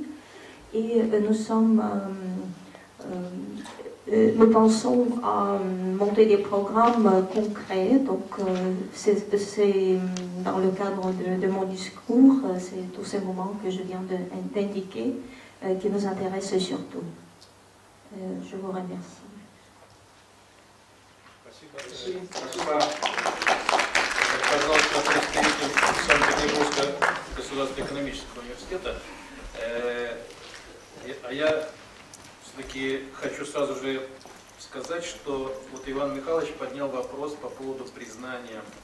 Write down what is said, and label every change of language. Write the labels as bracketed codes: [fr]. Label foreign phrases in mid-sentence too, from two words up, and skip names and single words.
[fr] Et nous pensons à monter des programmes concrets. Donc, c'est dans le cadre de mon discours, c'est tous ces moments que je viens d'indiquer qui nous intéressent surtout. Je vous remercie. [ru] Спасибо. Пожалуйста, представитель Санкт-Петербургского государственного экономического университета. А я все-таки хочу сразу же сказать, что вот Иван Михайлович поднял вопрос по поводу признания.